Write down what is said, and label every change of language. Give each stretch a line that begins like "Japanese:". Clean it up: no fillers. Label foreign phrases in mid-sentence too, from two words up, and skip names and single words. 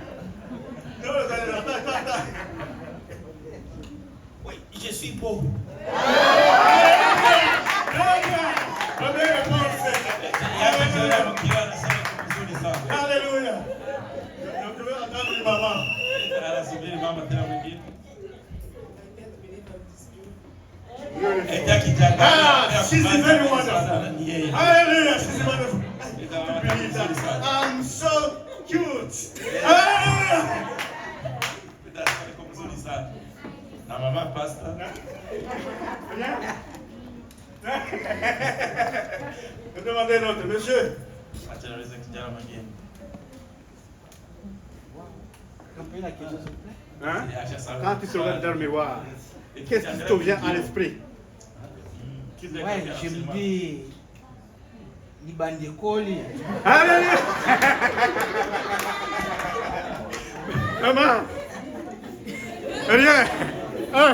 French: Non, attends. Oui, je suis pauvre. Alléluia. Je vais attendre une maman.
English: She's very wonderful. Hallelujah, she's wonderful. I'm so cute. Hallelujah.
Swahili: Na mama pasta.
French: demandez un autre, monsieur.
Swahili: Acha nauliza kijana mwingine.
French: Hein?
Swahili: Acha sawa.
French: Quand tu te regardes dans le miroir, qu'est-ce qui te vient à l'esprit? Ouais, je me dis,
Lingala: ni bandekoli.
French: Allez! Maman! Rien! Hein?